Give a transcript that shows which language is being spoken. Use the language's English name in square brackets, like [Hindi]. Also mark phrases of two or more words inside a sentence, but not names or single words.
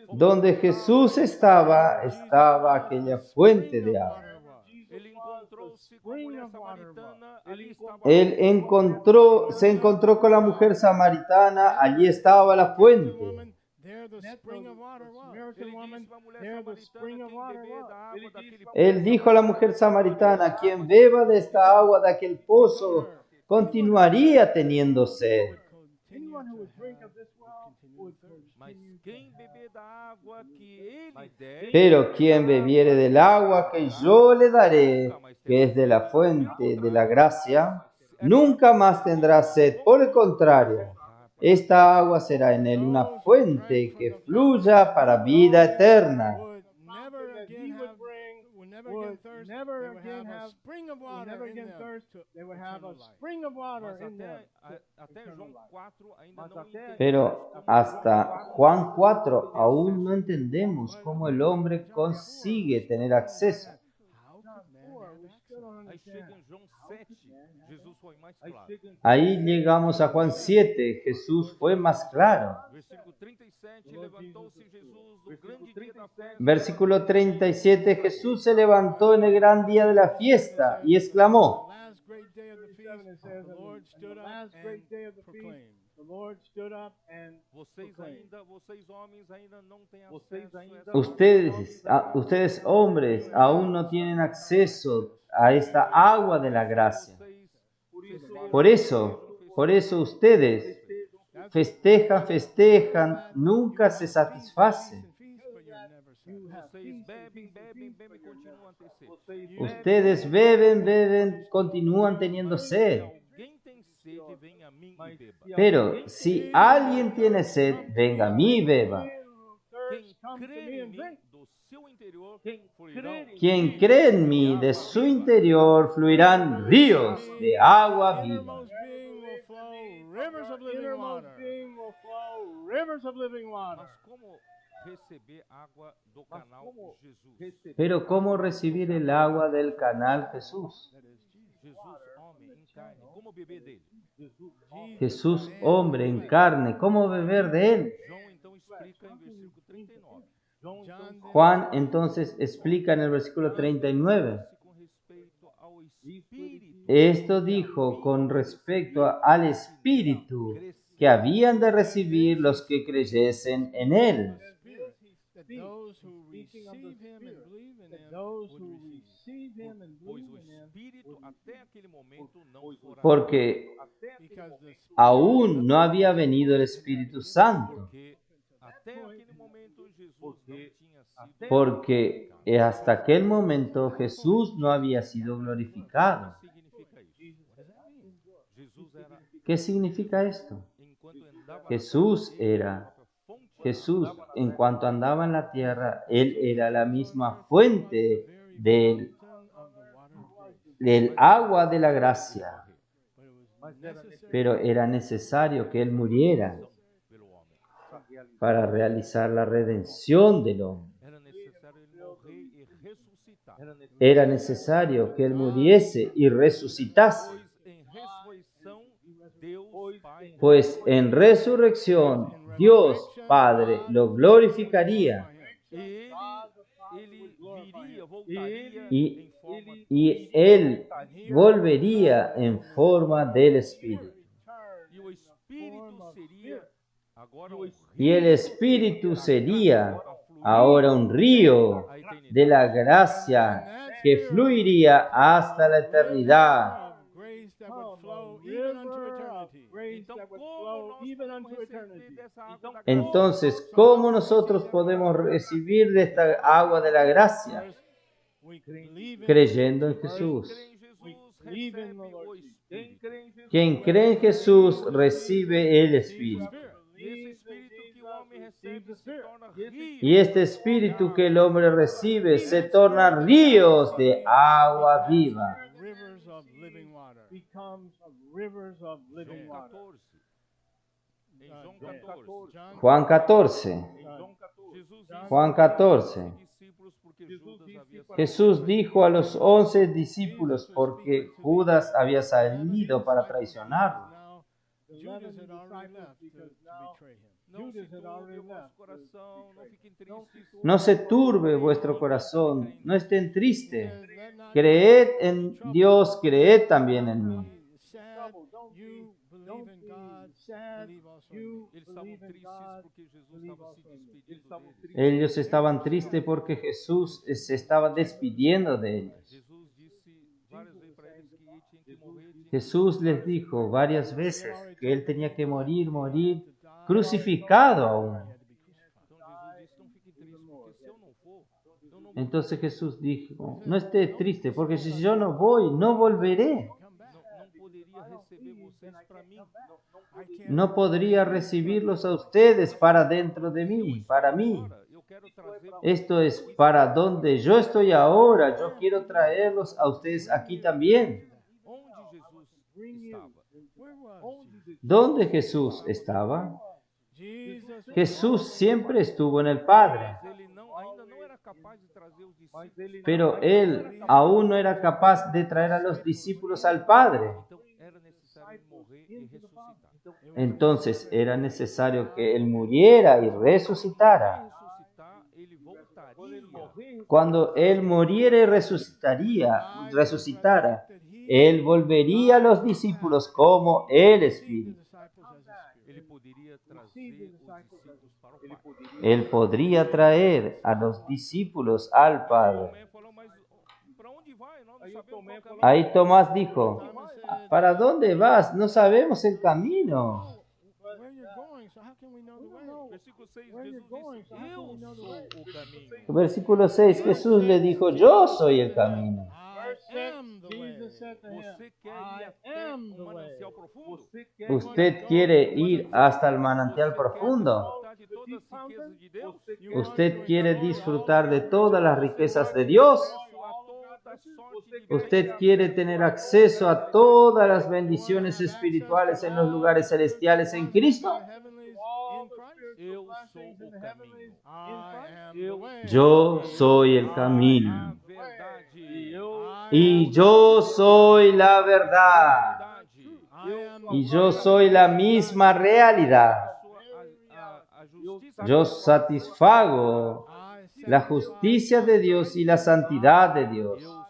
[Spanish] Donde Jesús estaba aquella fuente de agua. [Portuguese] Ele encontrou-se com a mulher samaritana, ali estava [Spanish] Se encontró con la mujer samaritana, allí estaba la fuente. [English] There the spring of water was. [Portuguese] Ele [English] woman, [Portuguese] disse para a mulher [English] there the spring [Portuguese] samaritana, [English] of [Portuguese] quem [English] water [Portuguese] beber [English] was. [Portuguese] da água daquele [Spanish] Él dijo a la mujer samaritana, quien beba de esta agua de aquel pozo, continuaría teniendo sed. [English] Anyone who would drink of this well would [Portuguese] mas [English] continue. [Portuguese] quem beber da água que ele der, [Spanish] Pero quien bebiere del agua que yo le daré, que es de la fuente de la gracia, nunca más tendrá sed. Por el contrario, esta agua será en él una fuente que fluya para vida eterna. [English] Would never again That thirst. he They would would bring never would again never have again spring of water thirst. in them. They would have a eternal life. spring of water [Portuguese] mas [English] in them. [Portuguese] até João 4 ainda Mas não até- entendeu. [Spanish] Pero hasta Juan 4 aún no entendemos cómo el hombre consigue tener acceso. [English] How could man have We access? still don't [Portuguese] Aí [English] understand. [Portuguese] chega em João 7, Jesus foi mais aí claro. chega em [Spanish] Ahí llegamos a Juan 7, Jesús fue más claro. [Portuguese] Versículo 37, levantou-se Jesus no grande dia da festa. [Spanish] Versículo 37, Jesús se levantó en el gran día de la fiesta y exclamó, [English] The last great day of the feast, It says, the Lord in stood the up last and great day of the feast, proclaimed. the Lord stood up and [Portuguese] Vocês homens ainda não têm Vocês acesso a ainda- essa [Spanish] ustedes hombres aún no tienen acceso a esta agua de la gracia. Por eso ustedes festejan, nunca se satisfacen. [Portuguese] Vocês bebem, continuam a ter sede. [Spanish] Ustedes beben, continúan teniendo sed. [Portuguese] Alguém tem sede, vem a mim e beba. [Spanish] Pero si alguien tiene sed, venga a mí y beba. [Portuguese] Quem crê em mí, do seu interior, fluirão [Spanish] Quien cree en mí, de su interior fluirán ríos de agua viva. [English] Innermost being will flow rivers of living innermost water. being will flow rivers of living water. [Portuguese] Mas como receber água do canal Jesus? [Spanish] Pero ¿cómo recibir el agua del canal Jesús? [Portuguese] Jesus, homem em carne, como beber dele? [Spanish] Jesús, hombre en carne, ¿cómo beber de él? [Portuguese] João então explica em versículo 39. [English] John [Spanish] Juan entonces explica en el versículo 39. [Portuguese] Com respeito ao Espírito [Spanish] Esto dijo con respecto al Espíritu que habían de recibir los que creyesen en él. [English] that those who receive him and believe in him Those would who receive. receive him and [Portuguese] pois [English] believe [Portuguese] o [English] in him, [Portuguese] Espírito até aquele momento não fora [Spanish] Porque [English] Because the [Spanish] aún no había venido el Espíritu Santo. [Portuguese] porque até aquele momento Jesus não tinha sido [Spanish] Porque hasta aquel momento Jesús no había sido glorificado. [Portuguese] significa isso. Jesus era [Spanish] ¿Qué significa esto? [Portuguese] enquanto andava [Spanish] Jesús [Portuguese] ele era, a própria fonte [Spanish] Jesús en cuanto andaba en la tierra, Él era la misma fuente del, [English] of the water of grace. [Spanish] del agua de la gracia. [English] But it was necessary [Spanish] Pero era necesario que Él muriera [Portuguese] pelo homem. [Spanish] para realizar la redención del hombre. [Portuguese] Era necessário ele morrer e ressuscitar. [Spanish] Era necesario que Él muriese y resucitase. [Portuguese] Pois em ressurreição Deus [Spanish] pues en resurrección Dios Padre lo glorificaría [Portuguese] ele viria, voltaria [Spanish] y, [Portuguese] em forma [Spanish] y Él volvería en forma del Espíritu. [Portuguese] e o Espírito seria agora [Spanish] Y el Espíritu sería ahora un río de la gracia que fluiría hasta la eternidad. [English] Grace that would Oh, flow the even unto river of eternity. grace [Portuguese] Então, [English] that would [Portuguese] como [English] flow [Portuguese] nós [English] even [Portuguese] podemos [English] unto [Portuguese] receber [English] eternity. [Portuguese] dessa água da graça? [Spanish] Entonces, ¿cómo nosotros podemos recibir de esta agua de la gracia? [English] First, we believe in [Spanish] Creyendo en [Portuguese] Quem [Spanish] Jesús. [Portuguese] crê em Jesus [English] believe in [Portuguese] recebe [English] the Lord [Portuguese] o [English] Jesus. [Portuguese] Espírito. [Spanish] Quien cree en Jesús recibe el Espíritu. [Portuguese] E esse Espírito que o homem recebe se torna rio. [Spanish] Y este Espíritu que el hombre recibe se torna ríos de agua viva. [English] rivers of living water. Becomes of rivers of living [Portuguese] João [English] water. [Portuguese] 14. Em João 14. [Spanish] Juan 14. [Portuguese] Jesus [Spanish] Juan 14. [Portuguese] discípulos porque Judas havia [Spanish] Jesús dijo a los 11 discípulos porque Judas había salido para traicionarlo. [English] Now, Judas had already left to betray him. [Portuguese] Não se [English] Judas had already [Portuguese] turbe o vosso [English] left. [Portuguese] coração, não fiquem tristes. [Spanish] No se turbe vuestro corazón, no estén tristes. [English] Says, "Let not [Spanish] Creed en Dios, creed también en mí. [English] be sad. You believe in God. Sad. Believe also in You [Portuguese] Eles estavam [English] believe in [Portuguese] tristes [English] God. [Portuguese] porque Jesus [English] believe [Portuguese] estava se [English] also in me. [Portuguese] despedindo deles. [Spanish] Ellos estaban tristes porque Jesús se estaba despidiendo de ellos. [Portuguese] Jesus disse várias vezes para eles que ele tinha que morrer. [Spanish] Jesús les dijo varias veces que él tenía que morir crucificado aún. [Portuguese] Então Jesus disse, não fiquem tristes, porque se eu não for, eu não [Spanish] Entonces Jesús dijo, no estés triste, porque si yo no voy, no volveré. [Portuguese] não poderia receber vocês para mim. [Spanish] No podría recibirlos a ustedes para dentro de mí, para mí. [Portuguese] Agora, eu quero trazer [Spanish] Esto es para donde yo estoy ahora. Yo quiero traerlos a ustedes aquí también. [Portuguese] onde Jesus estava. [English] where was Jesus? [Spanish] ¿Dónde Jesús estaba? [Portuguese] Jesus [Spanish] Jesús siempre estuvo en el Padre, [Portuguese] Ele ainda não era capaz de trazer os discípulos. [Spanish] pero él aún no era capaz de traer a los discípulos al Padre. [Portuguese] Então era necessário morrer e ressuscitar. [Spanish] Entonces era necesario que él muriera y resucitara. [Portuguese] Ressuscitar, ele voltaria. [Spanish] Cuando él muriera y resucitara, él volvería a los discípulos como el Espíritu. [Portuguese] Ele poderia trazer os discípulos para o Pai. [Spanish] Él podría traer a los discípulos al Padre. [Portuguese] Tomé falou, mas para onde vai? Nós não sabemos qual caminho. [Spanish] Ahí Tomás dijo, ¿para dónde vas? No sabemos el camino. [English] Where you're going, so how can we know the way? [Portuguese] Versículo 6, Jesus disse, eu sou o caminho. [Spanish] Versículo 6, Jesús le dijo, yo soy el camino. [English] I am the way. Jesus said to him, [Portuguese] Você quer [English] I [Portuguese] ir até [English] am the [Portuguese] um [English] way. [Portuguese] manancial profundo? [Spanish] ¿Usted quiere ir hasta el manantial profundo? [Portuguese] Desfrutar de todas as riquezas de Deus? [Spanish] ¿Usted quiere disfrutar de todas las riquezas de Dios? [Portuguese] A toda sorte de [Spanish] ¿Usted quiere tener acceso a todas las bendiciones espirituales en los lugares celestiales en Cristo? [English] Heavenlies in Christ. [Portuguese] eu sou o caminho, [English] I am the way. [Spanish] Yo soy el camino [Portuguese] a verdade, [Spanish] y yo soy la verdad [Portuguese] verdade. [Spanish] y yo soy la misma realidad. [Portuguese] A justiça [Spanish] Yo satisfago la justicia de Dios y la santidad de Dios.